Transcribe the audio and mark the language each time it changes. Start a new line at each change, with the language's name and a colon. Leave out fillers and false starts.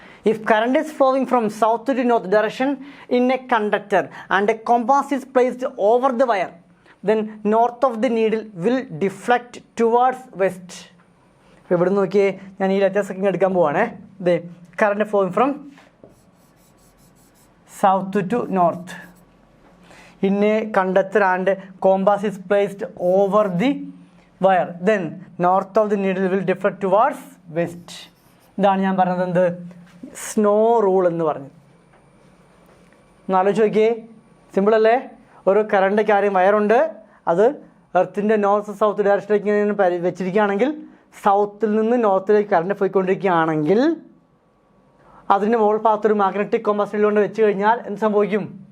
English: If current is flowing from south to north direction in a conductor and a compass is placed over the wire, then north of the needle will deflect towards west.
Malayalam: ഇപ്പോൾ ഇവിടെ നോക്കിയേ, ഞാൻ ഈ letters ഒക്കെ എടുക്കാൻ പോവാണേ.
English: The current flowing from south to north in a conductor and compass is placed over the wire, then north of the needle will deflect towards west.
Malayalam: ഇതാണ് ഞാൻ പറഞ്ഞത് എന്ത്, സ്നോ റൂൾ എന്ന് പറഞ്ഞു. ഒന്ന് ആലോചിച്ച് നോക്കിയേ, സിമ്പിളല്ലേ? ഒരു കറണ്ട് ക്യാരിങ് വയറുണ്ട്, അത് എർത്തിൻ്റെ നോർത്ത് സൗത്ത് ഡയറക്ഷനിലേക്ക് വെച്ചിരിക്കുകയാണെങ്കിൽ, സൗത്തിൽ നിന്ന് നോർത്തിലേക്ക് കറണ്ട് പോയിക്കൊണ്ടിരിക്കുകയാണെങ്കിൽ അതിൻ്റെ മുകൾ ഭാഗത്തൊരു മാഗ്നറ്റിക് കോമ്പാസ് നീഡിൽ കൊണ്ട് വെച്ച് കഴിഞ്ഞാൽ എന്ത് സംഭവിക്കും?